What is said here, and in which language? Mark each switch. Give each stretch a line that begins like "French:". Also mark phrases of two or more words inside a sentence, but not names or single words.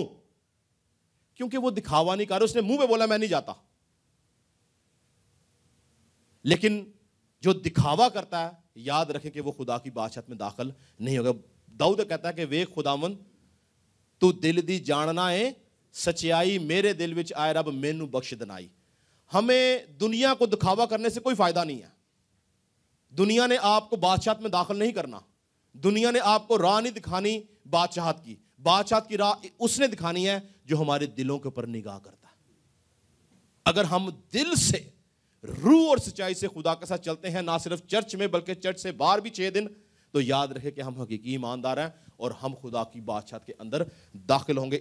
Urdu: کیونکہ وہ دکھاوا نہیں کر رہے. اس نے منہ پہ بولا میں نہیں جاتا, لیکن جو دکھاوا کرتا ہے یاد رکھیں کہ وہ خدا کی بادشاہت میں داخل نہیں ہوگا.
Punjabi: داؤد کہتا ہے کہ ویکھ خداوند تو دل دی جاننا ہے سچائی میرے دل وچ آئے رب مینوں بخش دانائی.
Urdu: ہمیں دنیا کو دکھاوا کرنے سے کوئی فائدہ نہیں ہے. دنیا نے آپکو بادشاہت میں داخل نہیں کرنا، دنیا نے آپکو راہ نہیں دکھانی بادشاہت کی. بادشاہت کی راہ اسنے دکھانی ہے جو ہمارے دلوں کے اوپر نگاہ کرتا ہے. اگر ہم دل سے روح اور سچائی سے خدا کے ساتھ چلتے ہیں، نہ صرف چرچ میں بلکہ چرچ سے باہر بھی ۶ دن، تو یاد رہے کہ ہم حقیقی ایماندار ہیں اور ہم خدا کی بادشاہت کے اندر داخل ہونگے.